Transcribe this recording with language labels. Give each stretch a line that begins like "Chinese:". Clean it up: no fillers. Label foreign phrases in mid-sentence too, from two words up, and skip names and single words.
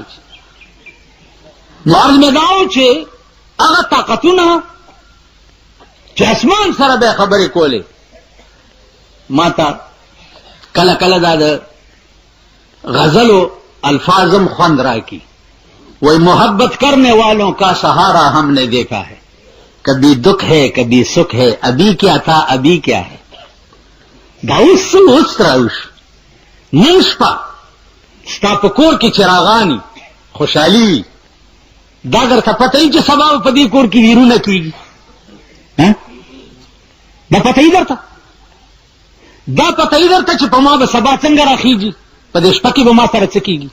Pashto: نو عرض مې دا و چې هغه طاقتونه چې اسمان سره به خبرې کولې، ما ته کله کله دا د غزلو الفاظم خوند راکي.
Urdu: وہی محبت کرنے والوں کا سہارا ہم نے دیکھا ہے، کبھی دکھ ہے کبھی سکھ ہے، ابھی کیا تھا ابھی کیا ہے.
Pashto: دا اوس راوش نن شپه ستا په کور کې چراغاني خوشحالي، دا درته پته وي چې سبا په دې کور کې ویرونه کېږي؟ دا پته وي درته؟ دا پته وي درته چې په ما به سبا څنګه راخېږي، په دې شپه کې به ما سره څه کېږي؟